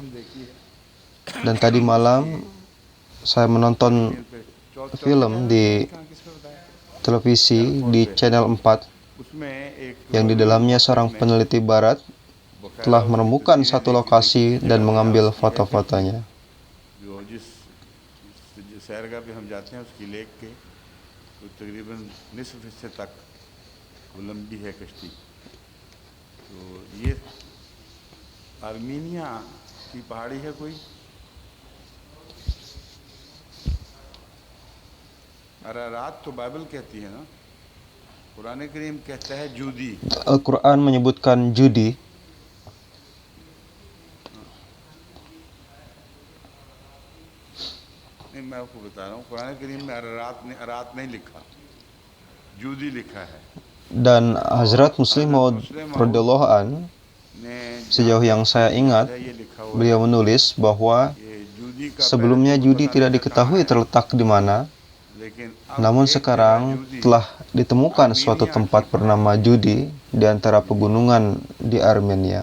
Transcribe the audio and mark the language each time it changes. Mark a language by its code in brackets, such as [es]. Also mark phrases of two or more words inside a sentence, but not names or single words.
[id] Dan tadi malam saya menonton film di televisi di channel 4 yang di dalamnya seorang peneliti barat telah menemukan satu lokasi dan mengambil foto-fotonya. [ur] تقریباً نصف حصے تک وہ لمبی ہے کشتی. تو یہ آرمینیا کی پہاڑی ہے کوئی، ارارات تو بائبل کہتی ہے نا، قرآن کریم کہتا ہے جودی. [id] Al-Quran menyebutkan judi. [ur] میں آپ کو بتا رہا ہوں، قرآن کریم میں ارارات نہیں لکھا، جودی لکھا ہے. [id] Dan Hazrat Muslim Maud [ar] رضي الله عن, [id] sejauh yang saya ingat, beliau menulis bahwa sebelumnya judi tidak diketahui terletak di mana, namun sekarang telah ditemukan suatu tempat bernama Judi di antara pegunungan di Armenia.